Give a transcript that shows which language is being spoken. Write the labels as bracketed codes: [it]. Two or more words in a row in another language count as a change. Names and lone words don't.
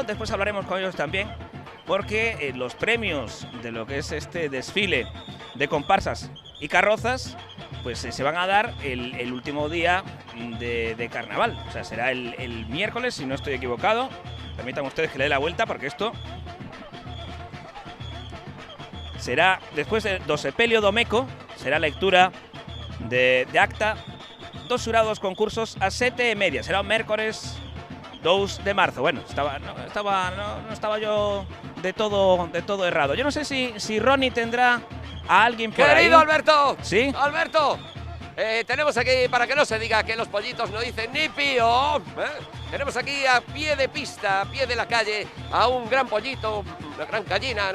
[es] Después hablaremos con ellos también, porque los premios de lo que es este desfile de comparsas y carrozas, pues se van a dar el último día de carnaval. O sea, será el miércoles, si no estoy equivocado. Permítanme ustedes que le dé la vuelta, porque esto será después [gl] do sepelio do Meco, será lectura de acta dos xurados concursos a 7:30. Será o mércores 2 de marzo. [es] Bueno, no estaba yo de todo errado. Yo no sé si Ronnie tendrá a alguien por ahí. ¡Querido Alberto! ¿Sí? ¡Alberto! Tenemos aquí, para que no se diga que los pollitos no dicen ni pío, tenemos aquí a pie de pista, a pie de la calle, a un gran pollito, una gran gallina.